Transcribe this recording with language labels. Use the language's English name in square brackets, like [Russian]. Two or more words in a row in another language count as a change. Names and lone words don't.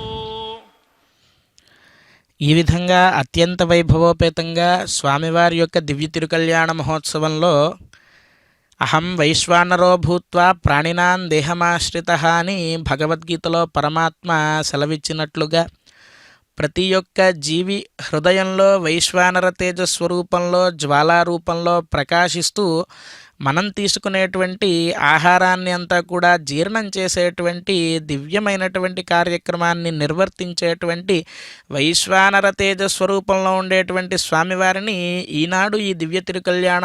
[Telugu] ఈ విధంగా అత్యంత వైభవోపేతంగా స్వామివారి యొక్క దివ్య తిరుకల్యాణ మహోత్సవంలో [Sanskrit] అహం వైశ్వానరో భూత్వా ప్రాణినాం దేహమాశ్రితః [Telugu] అని భగవద్గీతలో పరమాత్మ సెలవిచ్చినట్లుగా ప్రతి ఒక్క జీవి హృదయంలో వైశ్వానర తేజ స్వరూపంలో జ్వాలారూపంలో ప్రకాశిస్తూ మనం తీసుకునేటువంటి ఆహారాన్ని అంతా కూడా జీర్ణం చేసేటువంటి దివ్యమైనటువంటి కార్యక్రమాన్ని నిర్వర్తించేటువంటి వైశ్వానర తేజ స్వరూపంలో ఉండేటువంటి స్వామివారిని ఈనాడు ఈ దివ్య తిరుకల్యాణ